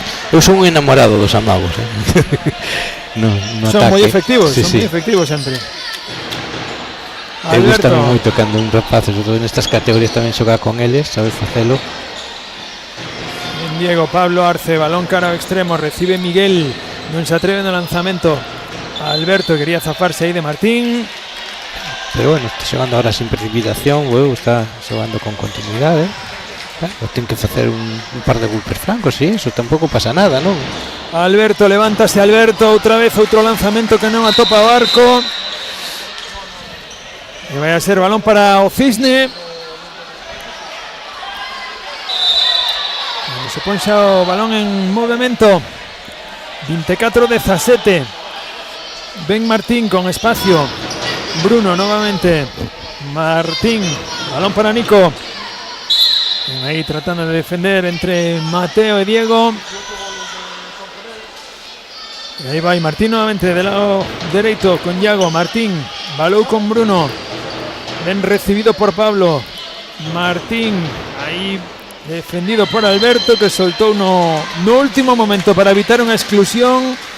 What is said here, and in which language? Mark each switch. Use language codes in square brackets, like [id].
[gl] Eu son un enamorado dos amagos, no son moi efectivos, sí, son moi efectivos sempre. Eu gusta moito cando un rapaz, sobre todo nestas categorías tamén xogar con eles, sabes facelo. Diego, Pablo Arce, balón cara ao extremo, recibe Miguel, non se atreve no lanzamento. Alberto quería zafarse aí de Martín. Pero bueno, está xogando ahora sin precipitación, está xogando con continuidade. Ten que facer un par de golpes francos, e iso tampouco pasa nada, non? Alberto, levántase Alberto, outra vez outro lanzamento que non atopa o arco. E vai a ser balón para o Cisne. Se pon xa o balón en movimento. 24-17. Ben Martín con espacio. Bruno novamente. Martín, balón para Nico. [es] Ahí tratando de defender entre Mateo y Diego. Y ahí va Martín nuevamente del lado derecho con Iago. [gl] Martín, balón con Bruno. Ben recibido por Pablo. Martín, ahí defendido por Alberto, que soltou no último momento para evitar unha exclusión.